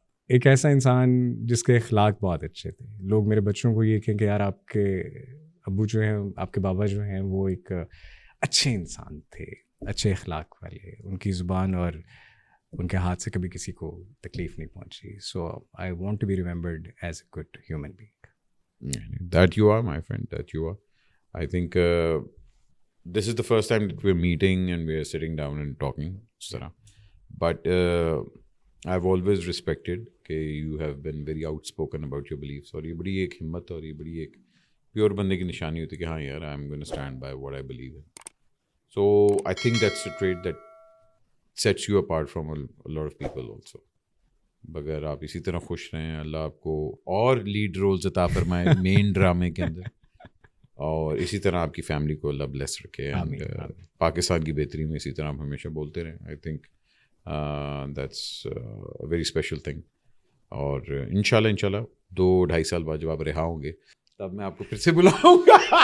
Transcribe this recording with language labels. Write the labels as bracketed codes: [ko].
[ur] ایک ایسا انسان جس کے اخلاق بہت اچھے تھے. لوگ میرے بچوں کو یہ کہیں کہ یار آپ کے ابو جو ہیں, آپ کے بابا جو ہیں, وہ ایک اچھے انسان تھے, اچھے اخلاق والے. ان کی زبان اور ان کے ہاتھ سے کبھی کسی کو تکلیف نہیں پہنچی. [en] So I want to be remembered as a good human being. That you are, my friend, that you are. I think this is the first time that we're meeting and we're sitting down and talking. But I've always respected کہ you have been very outspoken about your beliefs, [ur] اور یہ بڑی ایک ہمت اور یہ بڑی ایک پیور بندے کی نشانی ہوتی ہے کہ ہاں یار [en] I'm going to stand by what I believe in. So I think that's a trait that sets you apart from a lot of people also. [ur] اگر آپ اسی طرح خوش رہیں, اللہ آپ کو اور لیڈ رولز عطا فرمائے مین ڈرامے کے اندر, اور اسی طرح آپ کی فیملی کو اللہ بلیس رکھے, پاکستان کی بہتری میں اسی طرح آپ ہمیشہ بولتے رہیں. [en] I think that's a very special thing. [ur] اور انشاءاللہ 2-2.5 سال بعد جب آپ رہا ہوں گے تب میں آپ کو پھر سے بلاؤں گا.